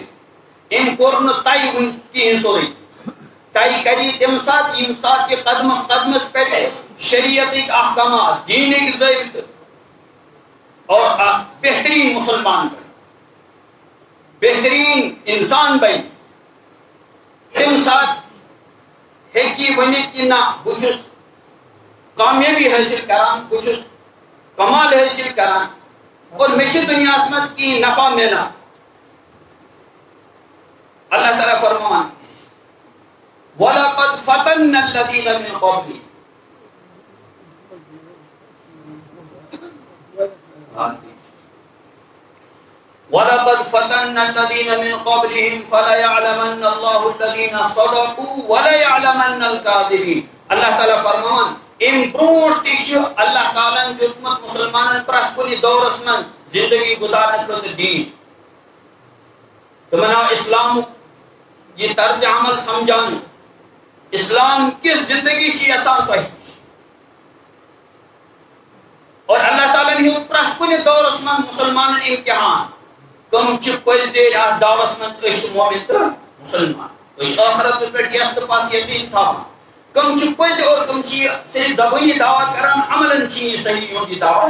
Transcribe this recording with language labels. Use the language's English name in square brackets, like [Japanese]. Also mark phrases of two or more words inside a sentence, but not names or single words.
[Kashmiri] أمۍ کوٚر نہٕ طے وُنہِ کِہینۍ سورُے طے کری تمہِ ساتہٕ ییٚمہِ ساتہٕ یہِ قدمس قدمس پٮ۪ٹھ شریعتٕکۍ احکامات دیٖنٕکۍ ضٲبطہٕ اور اکھ بہتریٖن مسلمان بنہِ بہتریٖن انسان بنہِ تمہِ ساتہٕ ہیٚکہِ یہِ ؤنِتھ کہِ نہ بہٕ چھُس کامیٲبی حٲصِل کران بہٕ چھُس کمال حٲصِل کران اور مےٚ چھِ دُنیاہس منٛز کینٛہہ نفع مِلان. [Arabic] اللہ تعالیٰ فرمان وَلَقَدْ فَتَنَّا الَّذِينَ مِنْ قَبْلِهِمْ. وَلَقَدْ فَتَنَّا الَّذِينَ مِنْ قَبْلِهِمْ فَلَيَعْلَمَنَّ اللَّهُ الَّذِينَ صَدَقُوا وَلَيَعْلَمَنَّ الْكَاذِبِينَ. [Kashmiri] اللہ تعالیٰ فرمان امہِ برونٛٹھ تہِ چھُ اللہ تعالیٰ ہن دیُتمُت مسلمانن پرٛٮ۪تھ کُنہِ دورس منٛز زندگی گُزارنہٕ خٲطرٕ دیٖن. تِمن آو اسلامُک یہ طرز عمل سمجھان اسلام کس زندگی سے یژھان تۄہہِ اور اللہ تعالیٰ ہُنٛد پرٛٮ۪تھ کُنہِ دورس منٛز مسلمانن امتحان کٕم چھِ پٔزۍ زیٖرۍ اتھ دعوس منٛز أسۍ چھِ مومن تہٕ مسلمان أسۍ چھِ ٲخرتس پٮ۪ٹھ یس تہٕ پس یقیٖن تھاوان کٕم چھِ پٔزۍ اور کٕم چھِ یہِ صرف زبٲنی دعوا کران عملن چھِ یہِ صحیح یِہُنٛد یہِ دعوا.